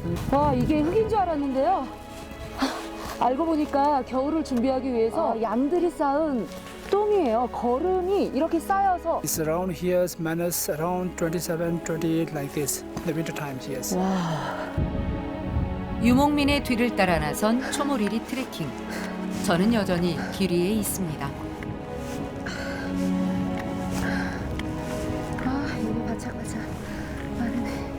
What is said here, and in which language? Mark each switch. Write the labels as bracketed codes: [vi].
[ko] 와, 이게 흙인 줄 알았는데요. 알고 보니까 겨울을 준비하기 위해서 양들이 쌓은 똥이에요. 거름이 이렇게 쌓여서. [en] It's around here, minus around 27, 28 like this. The winter times, yes. [ko] 유목민의 뒤를 따라 나선 초모리리 트레킹. 저는 여전히 길 위에 있습니다. 아, 이게 바짝바짝 마르네.